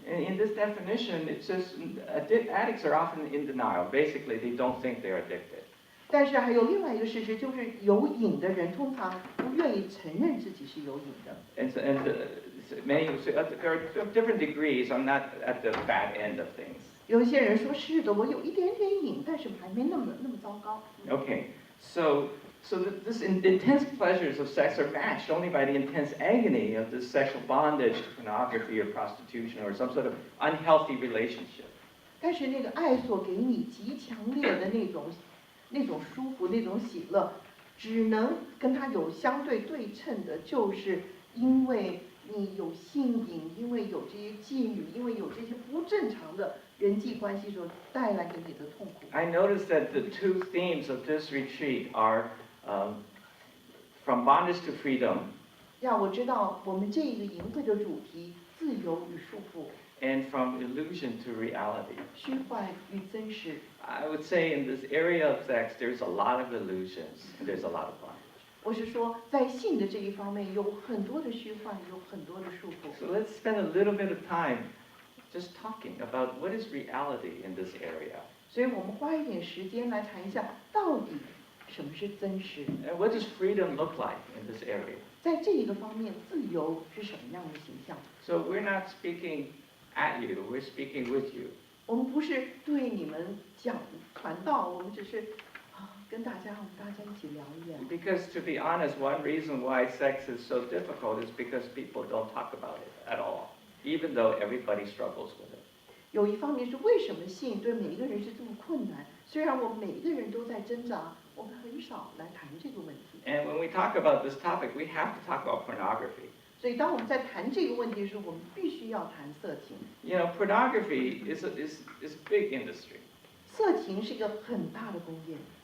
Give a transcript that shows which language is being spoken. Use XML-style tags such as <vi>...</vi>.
<en>In this definition, it says addicts are often in denial. Basically, they don't think they're addicted.</en> <zh>但是还有另外一个事实，就是有瘾的人通常不愿意承认自己是有瘾的。</zh> <en>There are different degrees. I'm not at the bad end of things.</en> <zh>有一些人说是的，我有一点点瘾，但是还没那么糟糕。</zh> <en>Okay, so this intense pleasures of sex are matched only by the intense agony of this sexual bondage to pornography or prostitution or some sort of unhealthy relationship.</en> <zh>但是那个爱所给你极强烈的那种舒服、那种喜乐，只能跟它有相对称的，就是因为你有性瘾，因为有这些妓女，因为有这些不正常的人际关系所带来给你的痛苦。</zh> <en>I noticed that the two themes of this retreat are from bondage to freedom</en> <zh>呀，我知道我们这一个营会的主题：自由与束缚，</zh> <en>and from illusion to reality.</en> <zh>虚幻与真实。</zh> <en>I would say in this area of sex, there's a lot of illusions and there's a lot of bondage.</en> <zh>我是说，在性的这一方面有很多的虚幻，有很多的束缚。</zh> <en>So let's spend a little bit of time just talking about what is reality in this area.</en> <zh>所以我们花一点时间来谈一下，到底什么是真实？</zh> <en>And what does freedom look like in this area?</en> <zh>在这一个方面，自由是什么样的形象？</zh> <en>So we're not speaking at you, we're speaking with you.</en> <zh>我们不是对你们传道，我们只是跟大家一起聊一聊。</zh> <en>Because to be honest, one reason why sex is so difficult is because people don't talk about it at all, even though everybody struggles with it.</en> <zh>有一方面是为什么性对每一个人是这么困难？虽然我们每一个人都在挣扎，我们很少来谈这个问题。</zh> <en>And when we talk about this topic, we have to talk about pornography.</en> <zh>所以当我们在谈这个问题的时候，我们必须要谈色情。</zh> <en>You know, pornography is a big industry.</en> <zh>色情是一个很大的工业。</zh>